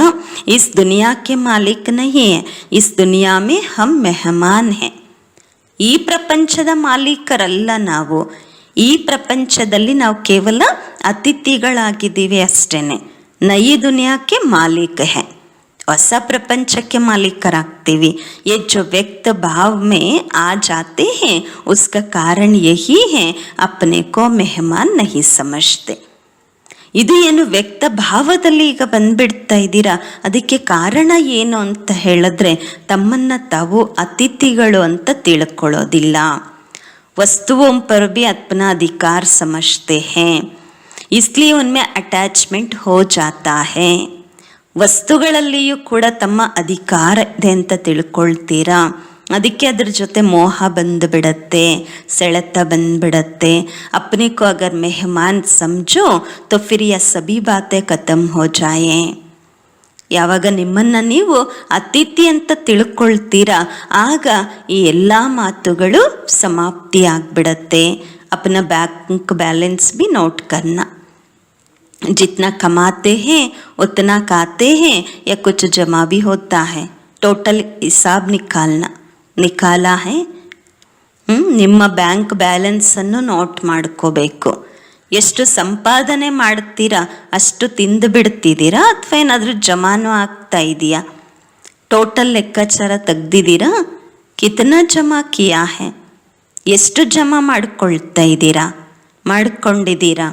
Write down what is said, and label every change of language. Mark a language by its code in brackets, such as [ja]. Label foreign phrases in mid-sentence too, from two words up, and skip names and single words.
[hi] इस दुनिया के मालिक नहीं है, इस दुनिया में हम मेहमान है. [kn] ಈ ಪ್ರಪಂಚದ ಮಾಲೀಕರಲ್ಲ ನಾವು, ಈ ಪ್ರಪಂಚದಲ್ಲಿ ನಾವು ಕೇವಲ ಅತಿಥಿಗಳಾಗಿದ್ದೀವಿ ಅಷ್ಟೇನೆ. [hi] नई दुनिया के मालिक है, [kn] ಹೊಸ ಪ್ರಪಂಚಕ್ಕೆ ಮಾಲೀಕರಾಗ್ತೀವಿ. [hi] ये जो व्यक्त भाव में आ जाते हैं उसका कारण यही है अपने को मेहमान नहीं समझते. [kn] ಇದು ಏನು ವ್ಯಕ್ತ ಭಾವದಲ್ಲಿ ಈಗ ಬಂದ್ಬಿಡ್ತಾ ಇದ್ದೀರಾ, ಅದಕ್ಕೆ ಕಾರಣ ಏನು ಅಂತ ಹೇಳಿದ್ರೆ ತಮ್ಮನ್ನ ತಾವು ಅತಿಥಿಗಳು ಅಂತ ತಿಳ್ಕೊಳ್ಳೋದಿಲ್ಲ. [hi] वस्तुओं पर भी अपना अधिकार समझते हैं, इसलिए उनमें अटैचमेंट हो जाता है. [kn] ವಸ್ತುಗಳಲ್ಲಿಯೂ ಕೂಡ ತಮ್ಮ ಅಧಿಕಾರ ಇದೆ ಅಂತ ತಿಳ್ಕೊಳ್ತೀರಾ, ಅದಕ್ಕೆ ಅದ್ರ ಜೊತೆ ಮೋಹ ಬಂದುಬಿಡತ್ತೆ, ಸೆಳೆತ ಬಂದ್ಬಿಡತ್ತೆ. [hi] अपने को अगर मेहमान समझो तो फिर यह सभी बातें खत्म हो जाए. [kn] ಯಾವಾಗ ನಿಮ್ಮನ್ನು ನೀವು ಅತಿಥಿ ಅಂತ ತಿಳ್ಕೊಳ್ತೀರಾ ಆಗ ಈ ಎಲ್ಲ ಮಾತುಗಳು ಸಮಾಪ್ತಿ ಆಗ್ಬಿಡತ್ತೆ. [hi] अपना बैंक बैलेंस भी नोट करना, जितना कमाते हैं उतना खाते हैं या कुछ जमा भी होता है, टोटल हिसाब निकाला है. [kn] ನಿಮ್ಮ ಬ್ಯಾಂಕ್ ಬ್ಯಾಲೆನ್ಸನ್ನು ನೋಟ್ ಮಾಡ್ಕೋಬೇಕು. ಎಷ್ಟು ಸಂಪಾದನೆ ಮಾಡ್ತೀರಾ ಅಷ್ಟು ತಿಂದು ಬಿಡ್ತಿದ್ದೀರಾ ಅಥವಾ ಏನಾದರೂ ಜಮಾನು ಆಗ್ತಾ ಇದೆಯಾ? ಟೋಟಲ್ ಲೆಕ್ಕಾಚಾರ ತೆಗ್ದಿದ್ದೀರಾ? [hi] कितना जमा किया है, [kn] ಎಷ್ಟು ಜಮಾ ಮಾಡ್ಕೊಳ್ತಾ ಇದ್ದೀರಾ, ಮಾಡ್ಕೊಂಡಿದ್ದೀರಾ?